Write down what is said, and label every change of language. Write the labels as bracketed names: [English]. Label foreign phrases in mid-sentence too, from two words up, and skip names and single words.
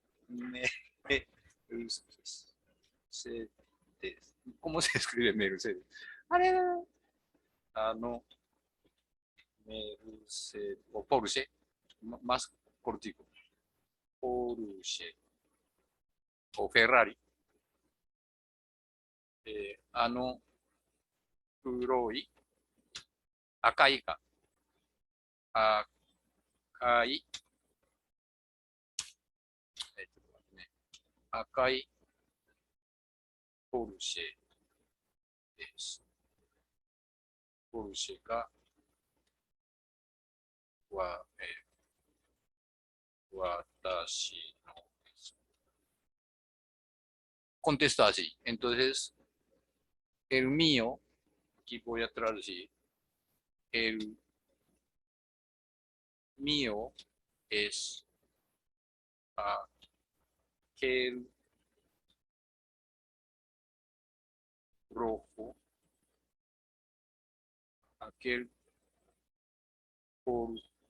[Spanish] Mercedes. ¿Cómo se escribe Mercedes? No, Mercedes, o Porsche, más cortico. Porsche, o Ferrari. [Japanese] 黒い、赤いか、赤い、ね、赤いポルシェです。ポルシェが、私のです。 [Spanish] Contesta así. Entonces, el mío, aquí voy a traducir, el mío es aquel rojo, aquel Porsche.